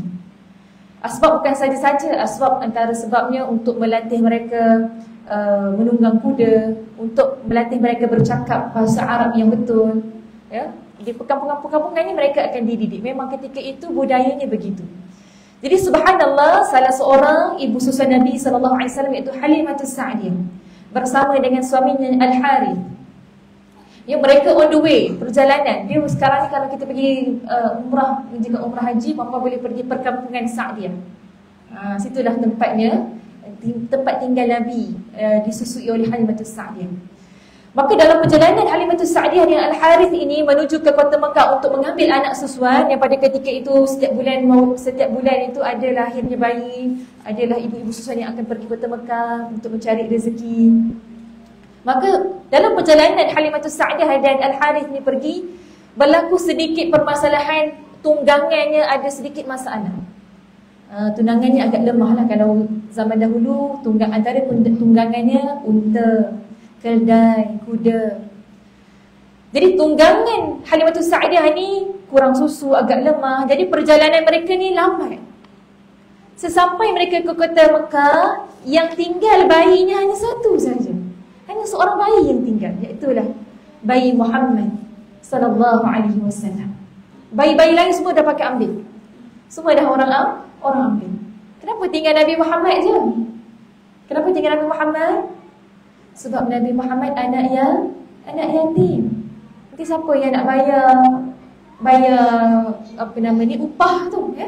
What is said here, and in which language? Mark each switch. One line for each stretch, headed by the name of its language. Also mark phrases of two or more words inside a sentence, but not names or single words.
Malay: Asbab bukan saja-saja, asbab antara sebabnya untuk melatih mereka menunggang kuda, untuk melatih mereka bercakap bahasa Arab yang betul. Ya, di perkampungan-perkampungan ni mereka akan dididik. Memang ketika itu budayanya begitu. Jadi subhanallah, salah seorang ibu susuan Nabi SAW iaitu Halimatus Sa'diyah bersama dengan suaminya Al-Harith. Ya, mereka
English: on the way,
Malay: perjalanan. Dia sekarang ni kalau kita pergi umrah, jika umrah haji, puan-puan boleh pergi perkampungan Sa'diyah. Situlah tempatnya, tempat tinggal Nabi, disusui oleh Halimatus Sa'diyah. Maka dalam perjalanan Halimatus Sa'diyah dengan Al-Harith ini menuju ke kota Mekah untuk mengambil anak susuan, yang pada ketika itu setiap bulan itu ada lahirnya bayi, adalah ibu-ibu susuan yang akan pergi ke kota Mekah untuk mencari rezeki. Maka dalam perjalanan Halimatus Sa'diyah dan Al-Harith ni pergi, berlaku sedikit permasalahan, tunggangannya ada sedikit masalah. Tunggangannya agak lemah lah. Kalau zaman dahulu antara tunggangannya unta, keldai, kuda. Jadi tunggangan Halimatus Sa'diyah ni kurang susu, agak lemah. Jadi perjalanan mereka ni lambat. Sesampai mereka ke kota Mekah, yang tinggal bayinya hanya satu saja. Hanya seorang bayi yang tinggal, iaitulah bayi Muhammad
Arabic: صلى الله عليه وسلم.
Malay: Bayi-bayi lain semua dah pakai ambil. Semua dah orang ambil. Kenapa tinggal Nabi Muhammad je? Kenapa tinggal Nabi Muhammad? Sebab Nabi Muhammad anak yatim. Nanti siapa yang nak bayar upah tu, ya?